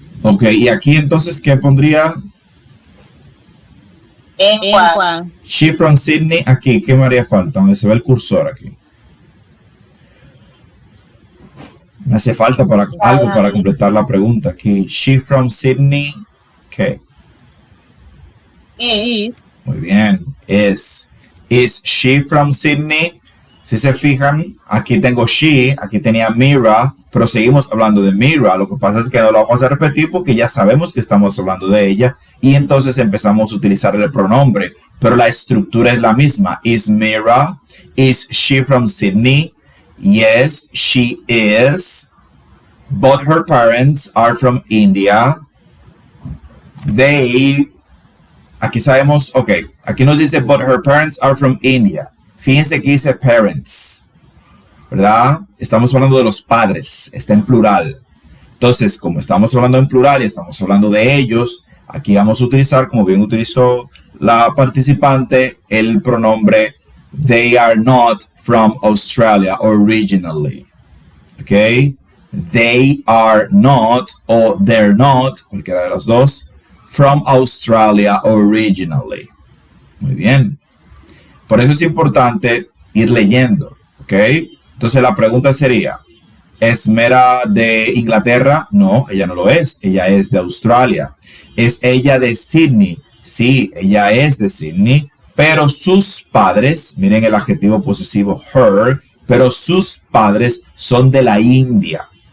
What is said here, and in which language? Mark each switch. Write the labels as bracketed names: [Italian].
[Spanish] Ok, y aquí entonces, ¿qué pondría? ¿En cuál? She from Sydney, aquí, ¿qué me haría falta? Donde se ve el cursor aquí. Me hace falta algo para completar la pregunta aquí. She from Sydney, ¿qué? [English] Is. [Spanish] Muy bien, [English] is she from Sydney? [Spanish] Si se fijan, aquí tengo she, aquí tenía Mira, pero seguimos hablando de Mira. Lo que pasa es que no lo vamos a repetir porque ya sabemos que estamos hablando de ella y entonces empezamos a utilizar el pronombre, pero la estructura es la misma. [English] Is Mira? Is she from Sydney? Yes, she is. Both her parents are from India. [Spanish] Aquí sabemos, ok, aquí nos dice, [English] but her parents are from India. [Spanish] Fíjense que dice parents, ¿verdad? Estamos hablando de los padres, está en plural. Entonces, como estamos hablando en plural y estamos hablando de ellos, aquí vamos a utilizar, como bien utilizó la participante, el pronombre [English] they are not from Australia originally. Ok, they are not o they're not, [Spanish] cualquiera de los dos, [English] from Australia originally. [Spanish] Muy bien. Por eso es importante ir leyendo, ¿ok? Entonces la pregunta sería, ¿es Mera de Inglaterra? No, ella no lo es. Ella es de Australia. ¿Es ella de Sydney? Sí, ella es de Sydney. Pero sus padres, miren el adjetivo posesivo her, pero sus padres son de la India.